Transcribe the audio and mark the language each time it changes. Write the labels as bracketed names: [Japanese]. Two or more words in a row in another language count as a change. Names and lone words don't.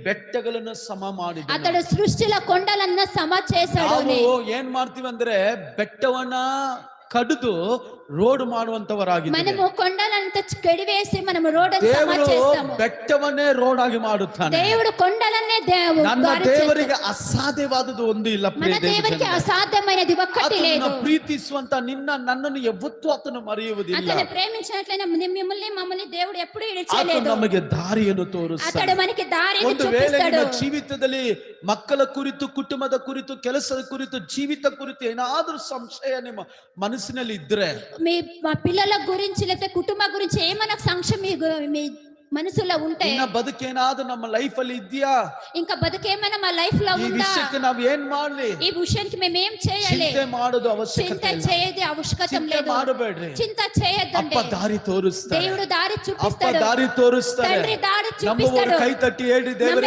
[Kannada] ಬೆಟ್ಟಗಳನ್ನು ಸಮ ಮಾಡಿದನು. [Telugu] అతడు సృష్టిలో కొండలన్న సమ చేశాడు. [Kannada] ನಾವು ಏನ್ ಮಾಡ್ತೀವಿ ಅಂದ್ರೆ ಬೆಟ್ಟವನ್ನ ಕಡಿದು ರೋಡ್ ಮಾಡುವಂತವರಾಗಿದ್ದೇವೆ. [Telugu] మనము కొండలంతా కడివేసి మనము రోడ్డును సమ [Kannada] ದೇವರು [Telugu] చేస్తాము. [Kannada] ಬೆಟ್ಟವನ್ನೇ ರೋಡ್ ಆಗಿ ಮಾಡುತ್ತಾನೆ. [Telugu] దేవుడు కొండలన్నే [Kannada] ನನ್ನ ದೇವರಿಗೆ ಅಸಾಧ್ಯವಾದದ್ದು ಒಂದು ಇಲ್ಲ. [Telugu] మన దేవునికి అసాధ్యమైనది ఒక్కటి లేదు. [Kannada] ಪ್ರೀತಿಸುವಂತ ನಿನ್ನ ನನ್ನನ್ನು ಯಾವತ್ತೂ ಆತನು ಮರೆಯುವುದಿಲ್ಲ. [Telugu] అతను ప్రేమించినట్లయినా మిమ్మల్ని మమ్మల్ని దేవుడు ఎప్పుడూ విడిచివేయలేదు. [Kannada] ಆತನು ನಮಗೆ ದಾರಿಯನ್ನು ತೋರಿಸ್ತಾನೆ. [Telugu] అతడు మనకి దారిని [Kannada] ಒಂದು ವೇಳೆ [Telugu] చూపిస్తాడు. [Kannada] ನಿನ್ನ ಜೀವಿತದಲ್ಲಿ ಮಕ್ಕಳ ಕುರಿತು, ಕುಟುಂಬದ ಕುರಿತು, ಕೆಲಸದ ಕುರಿತು, ಜೀವಿತ ಕುರಿತು ಏನಾದರೂ ಸಂಶಯ ನಿಮ್ಮ ಮನಸ್ಸಿನಲ್ಲಿ ಇದ್ರೆ, [Telugu] మీ పిల్లల గురించి లేకపోతే కుటుంబం గురించి ఏమైనా సంశయం మీ మనసులో ఉంటే, [Kannada] ನಿನ್ನ ಬದುಕೇನಾದ್ರೂ ನಮ್ಮ ಲೈಫ್ ಅಲ್ಲಿ ಇದೆಯಾ, [Telugu] ఇంకా బతుకేమైనా మా లైఫ్ లో [Kannada] ಈ [Telugu] ఉందా, [Kannada] ವಿಷಯಕ್ಕೆ ನಾವು ಏನ್ ಮಾಡ್ಲಿ, [Telugu] ఈ విషయానికి మేము ఏం చేయాలి, [Kannada] ಚಿಂತೆ ಮಾಡೋದು [Telugu] చింత [Kannada] ಅವಶ್ಯಕತೆ ಇಲ್ಲ. [Telugu] చేయది అవశ్యకత [Kannada] ಚಿಂತೆ [Telugu] లేదు. [Kannada] ಮಾಡಬೇಡ್ರಿ. [Telugu] చింత చేయొద్దండి. [Kannada] ಅಪ್ಪ ದಾರಿ ತೋರಿಸ್ತಾರೆ. [Telugu] దేవుడు దారి [Kannada] ಅಪ್ಪ [Telugu] చూపిస్తాడు. [Kannada] ದಾರಿ ತೋರಿಸ್ತಾರೆ. [Telugu] తండ్రి దారి [Kannada] ನಮ್ಮವರು [Telugu] చూపిస్తాడు. [Kannada] ಕೈ ತಟ್ಟಿ ಹೇಳಿ, ದೇವರೇ